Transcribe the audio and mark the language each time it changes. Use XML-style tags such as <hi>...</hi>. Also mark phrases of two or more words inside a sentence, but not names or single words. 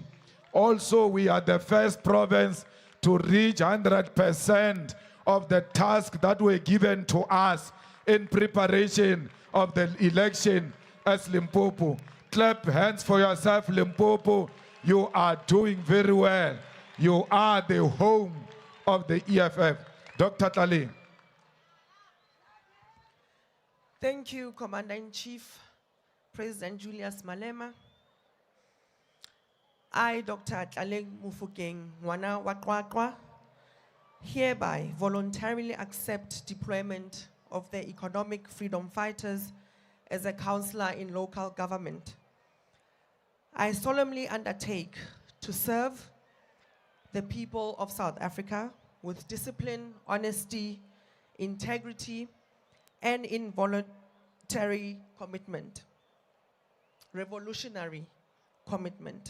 <en>Also, we are the first province to reach 100% of the tasks that were given to us in preparation of the election as Limpopo. Clap hands for yourself, Limpopo. You are doing very well. You are the home of the EFF. Dr. Tlale. Thank you, Commander-in-Chief, President Julius Malema. I, Dr. Tlale Mufokeng,</en> <st>Ngwana wa Qwaqwa,</st> <en>hereby voluntarily accept deployment of the economic freedom fighters as a councillor in local government. I solemnly undertake to serve the people of South Africa with discipline, honesty, integrity, and involuntary commitment, revolutionary commitment.</en>